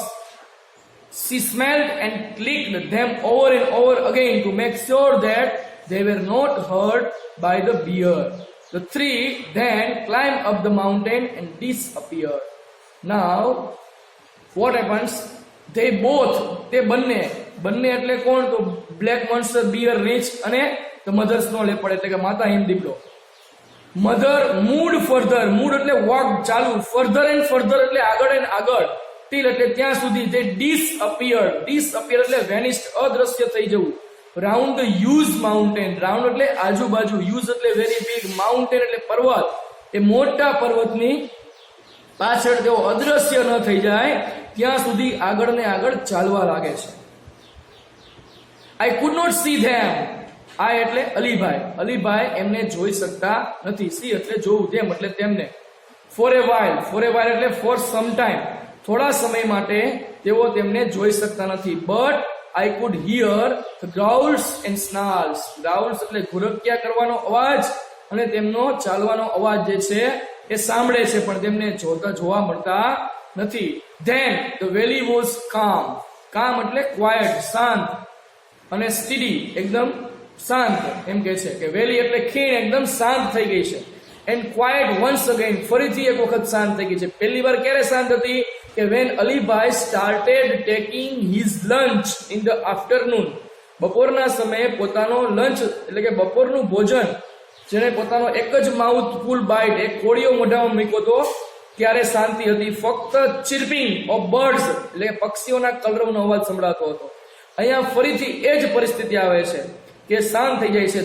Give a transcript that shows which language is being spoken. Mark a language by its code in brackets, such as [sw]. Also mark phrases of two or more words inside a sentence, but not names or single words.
[en] She smelled and clicked them over and over again to make sure that they were not hurt by the bear. The three then climbed up the mountain and disappeared. Now, what happens? They both, [gu] તે બંને એટલે કોણ? [en] તો black monster, bear, [gu] રીંછ અને [en] the mother snow leopard [gu] એટલે કે માતા હિમ દીપડો. [en] Mother moved further, moved એટલે walk ચાલુ, further and further [gu] એટલે આગળ [en] and આગળ, till [gu] એટલે ત્યાં સુધી. [en] They disappeared એટલે vanished, [gu] અદ્રશ્ય થઈ જવું. [en] Round the huge mountain, round [gu] એટલે આજુબાજુ, huge એટલે [en] very big, [gu] mountain એટલે પર્વત, એ મોટા પર્વતની પાછળ તેઓ અદ્રશ્ય ન થઈ જાય ત્યાં સુધી આગળ ને આગળ ચાલવા લાગે છે. [en] I could not see them. I [gu] એટલે અલીભાઈ એમને જોઈ શકતા નથી. see એટલે જોવું, them એટલે તેમને. [en] for a while એટલે for some time, [gu] થોડા સમય માટે તેઓ તેમને જોઈ શકતા નથી. [en] but I could hear the growls and snarls. [gu] growls એટલે ઘુરક્યા કરવાનો અવાજ અને તેમનો ચાલવાનો અવાજ જે છે એ સાંભળે છે, પણ તેમને જોવા મળતા નથી. [en] then the valley was calm એટલે quiet, [gu] શાંત, અને steady એકદમ શાંત, એમ કહે છે કે વેલી એટલે ખીણ એકદમ શાંત થઈ ગઈ છે. [en] and quiet once again, [gu] ફરીથી એક વખત શાંત થઈ ગઈ છે. પહેલી વાર ક્યારે શાંત હતી? કે [en] when અલીભાઈ started taking his lunch in the afternoon. [gu] બપોરના સમયે પોતાનો લંચ એટલે કે બપોરનું ભોજન જેને પોતાનો એક જ [en] mouth full bite, [gu] એક કોળિયો મોઢામાં મૂક્યો હતો, ત્યારે શાંતિ હતી. ફક્ત [en] chirping of birds [gu] એટલે પક્ષીઓના કલરવનો અવાજ સંભળાતો હતો. અહીંયા ફરીથી એ જ પરિસ્થિતિ આવે છે કે શાંત થઈ જાય છે.